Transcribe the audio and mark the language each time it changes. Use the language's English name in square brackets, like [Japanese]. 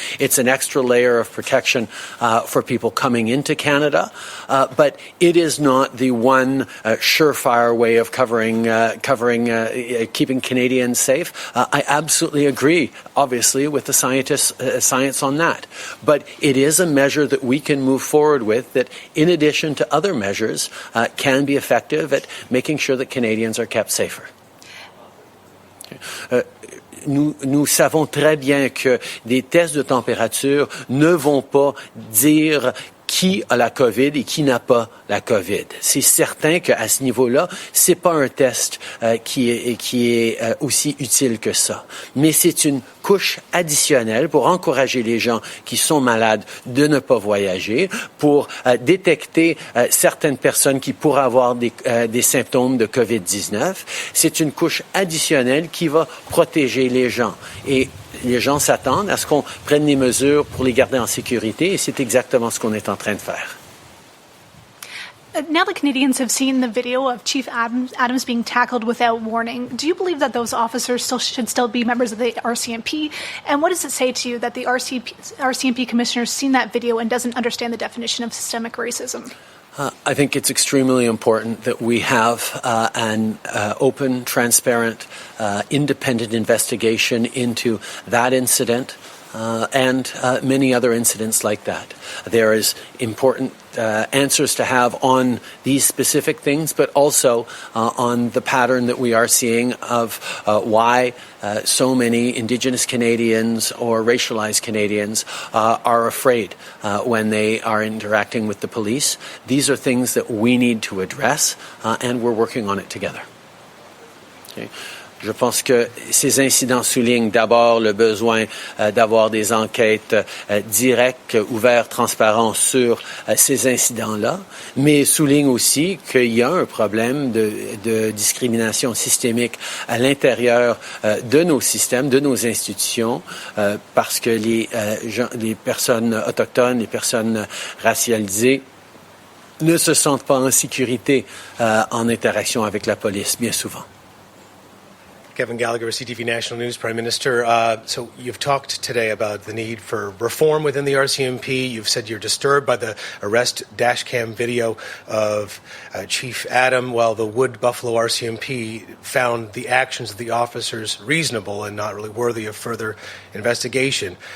[English] It's an extra layer of protection for people coming into Canada, but it is not the one surefire way of keeping Canadians safe. I absolutely agree, obviously, with the science on that. But it is a measure that we can move forward with that, in addition to other measures, can be effective at making sure that Canadians are kept safer. [French] Nous savons très bien que des tests de température ne vont pas dire qui a la COVID et qui n'a pas la COVID. C'est certain qu'à ce niveau-là, c'est pas un test qui est aussi utile que ça. Mais c'est une couche additionnelle pour encourager les gens qui sont malades de ne pas voyager, pour détecter certaines personnes qui pourraient avoir des symptômes de COVID-19. C'est une couche additionnelle qui va protéger les gens. Et les gens s'attendent à ce qu'on prenne les mesures pour les garder en sécurité et c'est exactement ce qu'on est en train de faire. [English] Now that Canadians have seen the video of Chief Adams being tackled without warning, do you believe that those officers should still be members of the RCMP? And what does it say to you that the RCMP commissioner has seen that video and doesn't understand the definition of systemic racism? I think it's extremely important that we have an open, transparent, independent investigation into that incident and many other incidents like that. There is important answers to have on these specific things, but also on the pattern that we are seeing of why so many Indigenous Canadians or racialized Canadians are afraid when they are interacting with the police. These are things that we need to address, and we're working on it together. Okay. [French] Je pense que ces incidents soulignent d'abord le besoin d'avoir des enquêtes directes, ouvertes, transparentes sur ces incidents-là, mais soulignent aussi qu'il y a un problème de discrimination systémique à l'intérieur de nos systèmes, de nos institutions, parce que les personnes autochtones, les personnes racialisées ne se sentent pas en sécurité en interaction avec la police, bien souvent. [English] Kevin Gallagher, CTV National News, Prime Minister. So you've talked today about the need for reform within the RCMP. You've said you're disturbed by the arrest dashcam video of Chief Adam, while the Wood Buffalo RCMP found the actions of the officers reasonable and not really worthy of further investigation.